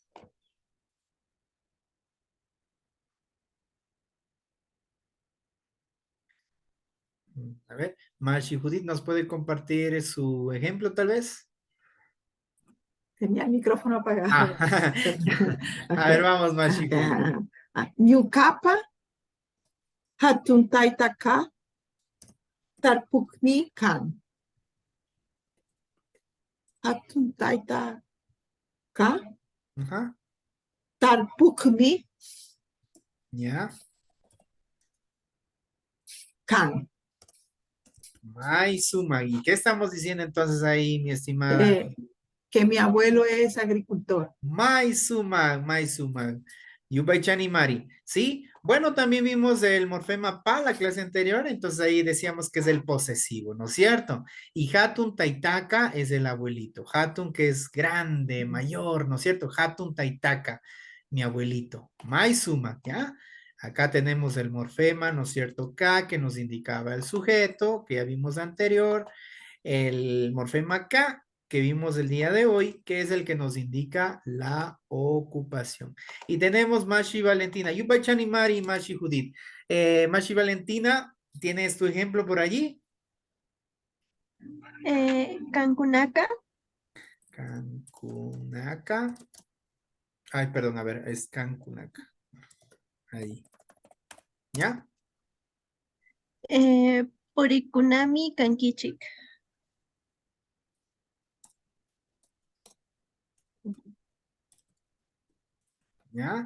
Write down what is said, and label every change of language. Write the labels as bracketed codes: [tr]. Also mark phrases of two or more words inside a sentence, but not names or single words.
[es] A ver, Mashi Judith, ¿nos puede compartir su ejemplo tal vez? Tenía el micrófono apagado. Ah, a ver, Ok. vamos, Mashi Judith. [qu] Ñukapa hatuntaytaka tarpukmi kan. Hatuntaytaka [es] Ajá, [qu] tarpukmi [es] ya. [qu] kan. Maizuma, [es] ¿y qué estamos diciendo entonces ahí, mi estimada? Que mi abuelo es agricultor. [qu] Maizuma, Maizuma. Yubaichani Mari. [es] ¿Sí? Bueno, también vimos el morfema pa la clase anterior, entonces ahí decíamos que es el posesivo, ¿no es cierto? Y [qu] Hatun Taitaka [es] es el abuelito. Hatun que es grande, mayor, ¿no es cierto? [qu] Hatun Taitaka, [es] mi abuelito. [qu] Maizuma, [es] ¿ya? Acá tenemos el morfema, ¿no es cierto? Ka, que nos indicaba el sujeto, que ya vimos anterior. El morfema K que vimos el día de hoy, que es el que nos indica la ocupación. Y tenemos Mashi Valentina. [qu] Yupachani Mari, Mashi Judith. [es] Mashi Valentina, ¿tienes tu ejemplo por allí? [qu] Cancunaka, [es] Cancunaka. Ay, perdón, a ver, es Cancunaka. Ahí. ¿Ya? [qu] Purikunami Kankichik. [es] ¿Ya?